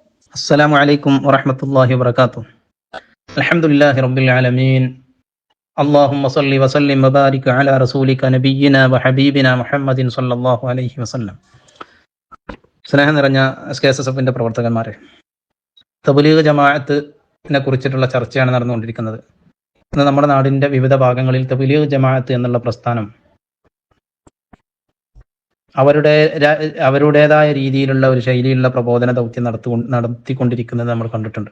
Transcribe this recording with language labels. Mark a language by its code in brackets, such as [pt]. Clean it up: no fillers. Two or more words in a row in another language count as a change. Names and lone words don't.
[ar] السلام عليكم ورحمة الله وبركاته. الحمد لله رب العالمين. اللهم صل وسلم وبارك على رسولك نبينا وحبيبنا محمد صلى الله عليه وسلم. [ml] സ്നേഹം നിറഞ്ഞ SKSSFന്റെ പ്രവർത്തകന്മാരെ, തബ്ലീഗ് ജമാഅത്തിനെ കുറിച്ചിട്ടുള്ള ചർച്ചയാണ് നടന്നുകൊണ്ടിരിക്കുന്നത്. ഇന്ന് നമ്മുടെ നാടിന്റെ വിവിധ ഭാഗങ്ങളിൽ തബ്ലീഗ് ജമാഅത്ത് എന്നുള്ള പ്രസ്ഥാനം അവരുടേതായ രീതിയിലുള്ള ഒരു ശൈലിയിലുള്ള പ്രബോധന ദൗത്യം നടത്തിക്കൊണ്ടിരിക്കുന്നത് നമ്മൾ കണ്ടിട്ടുണ്ട്.